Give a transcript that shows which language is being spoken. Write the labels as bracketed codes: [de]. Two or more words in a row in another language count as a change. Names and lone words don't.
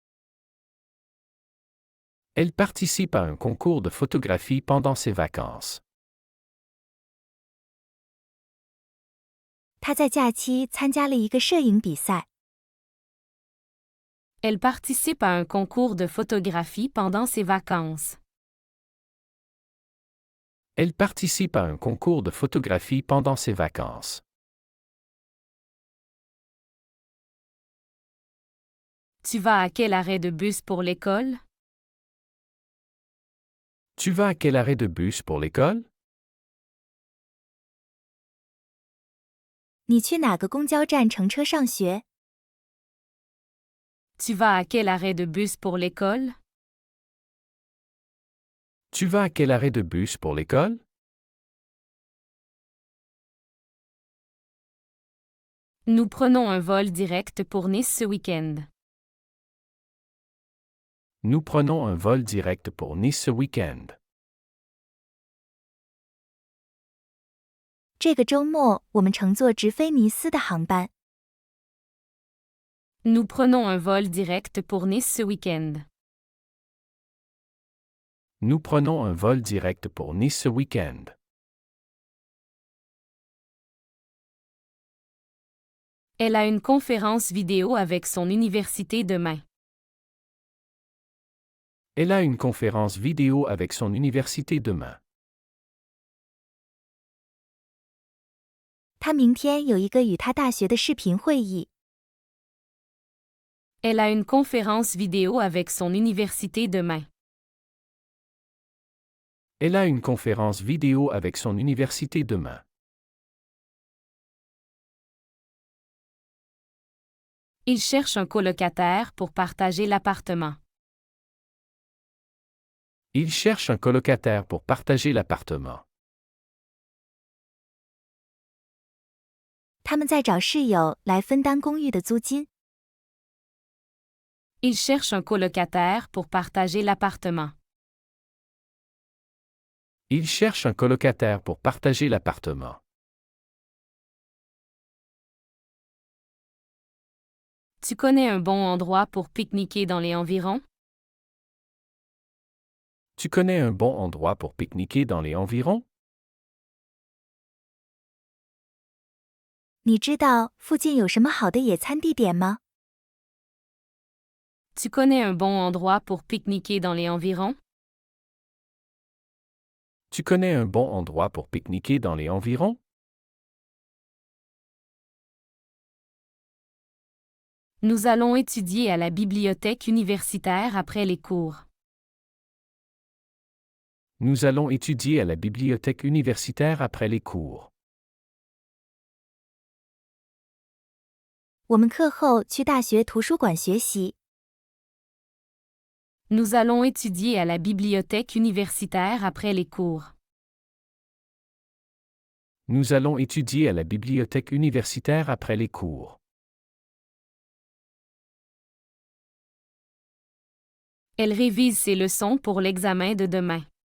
[fr] Elle participe à un concours de photographie pendant ses vacances. [zh] 他在假期参加了一个摄影比赛。 [fr] Elle participe à un concours de photographie pendant ses vacances. Elle participe à un concours de photographie pendant ses vacances. Tu vas à quel arrêt de bus pour l'école? Tu vas à quel arrêt de bus pour l'école? [zh] 你去哪个公交站乘车上学？ [fr] Tu vas à quel arrêt de bus pour l'école? Tu vas à quel arrêt de bus pour l'école? Nous prenons un vol direct pour Nice ce week-end. Nous prenons un vol direct pour Nice ce week-end. [zh] 这个周末我们乘坐直飞尼斯的航班。 [fr] Nous prenons un vol direct pour Nice ce week-end. Nous prenons un vol direct pour Nice ce week-end. Elle a une conférence vidéo avec son université demain. Elle a une conférence vidéo avec son université demain. [zh] 他明天有一个与他大学的视频会议。 [fr] Elle a une conférence vidéo avec son université demain. Elle a une conférence vidéo avec son université demain. Il cherche un colocataire pour partager l'appartement. Il cherche un colocataire pour partager l'appartement. [zh] 他们在找室友来分担公寓的租金。 [fr] Il cherche un colocataire pour partager l'appartement. Il cherche un colocataire pour partager l'appartement. Tu connais un bon endroit pour pique-niquer dans les environs? Tu connais un bon endroit pour pique-niquer dans les environs? [zh] 你知道附近有什么好的野餐地点吗？ [fr] Tu connais un bon endroit pour pique-niquer dans les environs? Tu connais un bon endroit pour pique-niquer dans les environs? Nous allons étudier à la bibliothèque universitaire après les cours. Nous allons étudier à la bibliothèque universitaire après les cours. [zh] 我们课后去大学图书馆学习。 [fr] Nous allons étudier à la bibliothèque universitaire après les cours. Nous allons étudier à la bibliothèque universitaire après les cours. Elle révise ses leçons pour l'examen de demain.